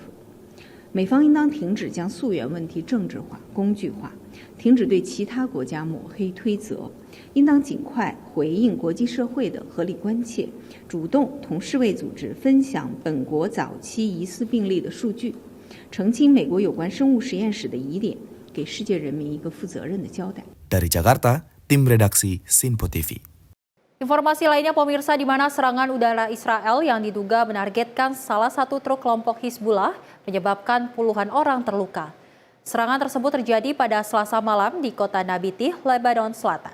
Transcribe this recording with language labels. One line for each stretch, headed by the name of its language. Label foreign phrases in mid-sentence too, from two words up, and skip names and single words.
Chinese: 美方应当停止将溯源问题政治化、工具化，停止对其他国家抹黑推责，应当尽快回应国际社会的合理关切，主动同世卫组织分享本国早期疑似病例的数据，澄清美国有关生物实验室的疑点，给世界人民一个负责任的交代。
Indonesian: Dari Jakarta, tim redaksi Simpo TV. Informasi lainnya pemirsa, di mana serangan udara Israel yang diduga menargetkan salah satu truk kelompok Hizbullah menyebabkan puluhan orang terluka. Serangan tersebut terjadi pada Selasa malam di kota Nabitih, Lebanon Selatan.